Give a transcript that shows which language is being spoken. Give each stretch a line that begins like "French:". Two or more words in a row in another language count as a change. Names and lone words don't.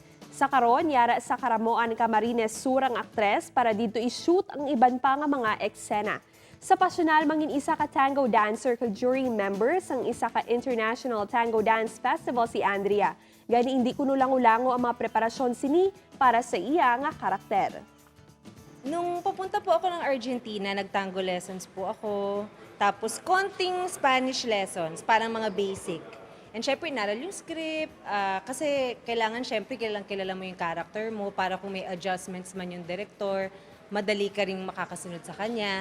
Hiligaynon: Sa karon yara sa Karamoan Camarines surang aktres para dito i-shoot ang iban pa nga mga eksena. Sa pasyonal, mangin isa ka
English: tango dancer
Hiligaynon: kag
English: jury members
Hiligaynon: ang isa ka International Tango Dance Festival si Andrea. Gani hindi kuno lango-lango ang mga preparasyon sini para sa iya nga karakter.
Filipino: Nung papunta po ako ng Argentina, nagtango lessons po ako. Tapos konting
English: Spanish lessons,
Filipino: parang mga basic. And syempre, inaral yung script. Kasi kailangan syempre kilala mo yung character mo para kung may adjustments man yung director, madali ka ring makakasunod sa kanya.